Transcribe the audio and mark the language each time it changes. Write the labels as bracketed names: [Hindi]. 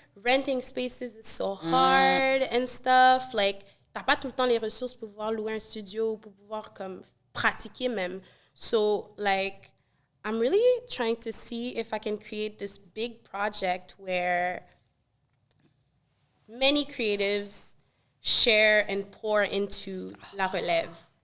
[English] Renting spaces is so hard and stuff. [French] Like, t'as pas tout le temps les ressources pour pouvoir louer un studio, pour pouvoir comme pratiquer même. [English] So like, I'm really trying to see if I can create this big project where many creatives share and pour into [French] la relève.